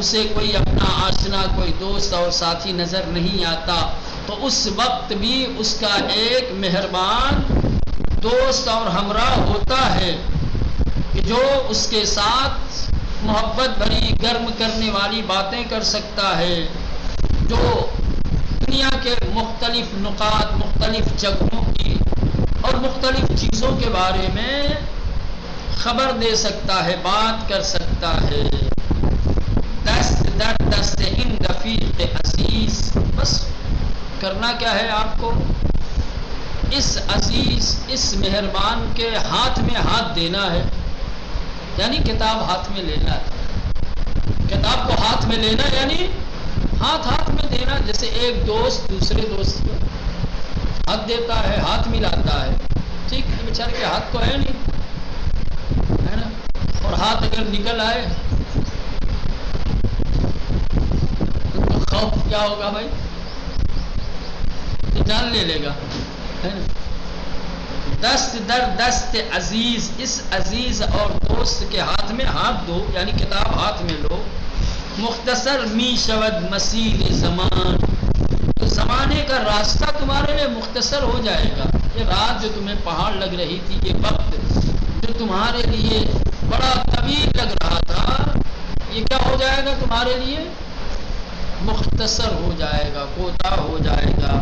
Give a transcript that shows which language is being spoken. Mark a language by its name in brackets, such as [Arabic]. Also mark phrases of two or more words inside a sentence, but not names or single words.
[Urdu] اسے کوئی اپنا آشنا، کوئی دوست اور ساتھی نظر نہیں آتا، تو اس وقت بھی اس کا ایک مہربان دوست اور ہمراہ ہوتا ہے کہ جو اس کے ساتھ محبت بھری گرم کرنے والی باتیں کر سکتا ہے، جو دنیا کے مختلف نقاط، مختلف جگہوں کی اور مختلف چیزوں کے بارے میں خبر دے سکتا ہے، بات کر سکتا ہے۔ [Persian] دست در دست ان رفیق عزیز، [Urdu] بس کرنا کیا ہے آپ کو؟ اس عزیز، اس مہربان کے ہاتھ میں ہاتھ دینا ہے، یعنی کتاب ہاتھ میں لینا ہے۔ کتاب کو ہاتھ میں لینا یعنی ہاتھ میں دینا، جیسے ایک دوست دوسرے دوست کو ہاتھ دیتا ہے، ہاتھ ملاتا ہے، ٹھیک ہے؟ بیچارے کے ہاتھ تو ہے نہیں، ہے نا؟ اور ہاتھ اگر نکل آئے تو خوف کیا ہوگا بھائی؟ جان لے لے گا، ہے نا؟ [Persian] دست در دست عزیز، [Urdu] اس عزیز اور دوست کے ہاتھ میں ہاتھ دو، یعنی کتاب ہاتھ میں لو۔ [Persian] مختصر می شود مسیر زمان، [Urdu] تو زمانے کا راستہ تمہارے لیے مختصر ہو جائے گا۔ یہ رات جو تمہیں پہاڑ لگ رہی تھی، یہ وقت جو تمہارے لیے بڑا طویل لگ رہا تھا، یہ کیا ہو جائے گا تمہارے لیے؟ مختصر ہو جائے گا، کوتاہ ہو جائے گا۔